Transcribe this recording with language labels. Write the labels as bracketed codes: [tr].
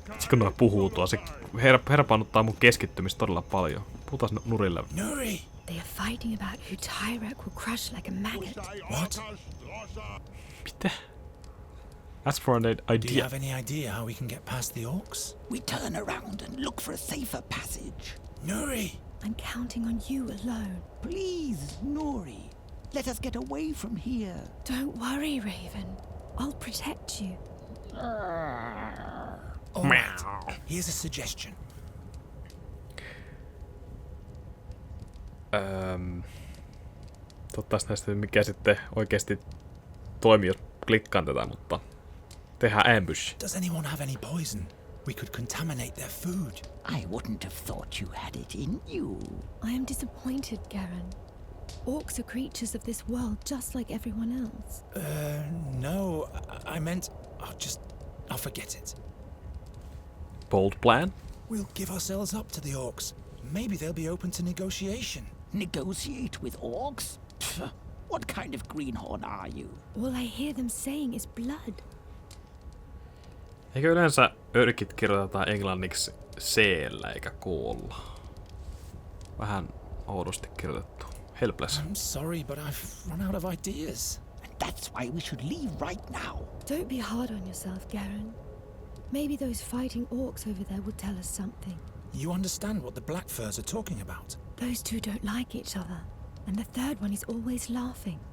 [fi] Kun noi puhuu tuo, se herpaannuttaa mun keskittymistä todella paljon. Puhutaan nurille. Nuri! [en] They are fighting about who Tyrek will crush like a maggot. What? [fi] Mitä? [en] As for an idea. Do you have any idea how we can get past the orcs? We turn around and look for a safer passage. Nuri! I'm counting on you alone. Please, Nuri. Let us get away from here. Don't worry, Raven. I'll protect you. All right. Here's a suggestion. [fi] Toivottavasti näistä mikä sitten oikeesti toimii, jos klikkaan tätä, mutta tehdään ambush. [en] Does anyone have any poison? We could contaminate their food. I wouldn't have thought you had it in you. I am disappointed, Garen. Orcs are creatures of this world just like everyone else. No, I meant I'll forget it. Bold plan? We'll give ourselves up to the orcs. Maybe they'll be open to negotiation. Negotiate with orcs? Pfft, what kind of greenhorn are you? All I hear them saying is blood. [fi] Eikö yleensä örkit kirjoitetaan englanniksi C-llä eikä K-lla? Vähän oudosti kirjoitettu. [en] Helpless. I'm sorry, but I've run out of ideas. And that's why we should leave right now. Don't be hard on yourself, Garen. Maybe those fighting orcs over there will tell us something. You understand what the Black Furs are talking about? Those two don't like each other, and the third one is always laughing.